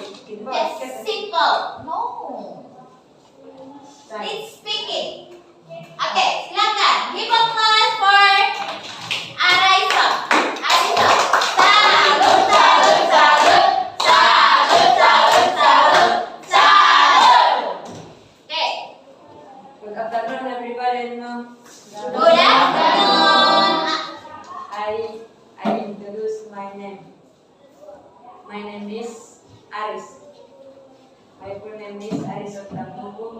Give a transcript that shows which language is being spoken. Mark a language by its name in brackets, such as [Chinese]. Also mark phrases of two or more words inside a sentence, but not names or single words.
[English] Yes, simple. No. It's speaking. Okay, silakan. Give applause for Arisa. [Indonesian] Arisa. Salut, salut, salut. Salut, salut, salut. Salut. [English] Okay. Good afternoon, everybody. Good afternoon. I introduce my name. My name is Aris. My full name is Aris Otamuku.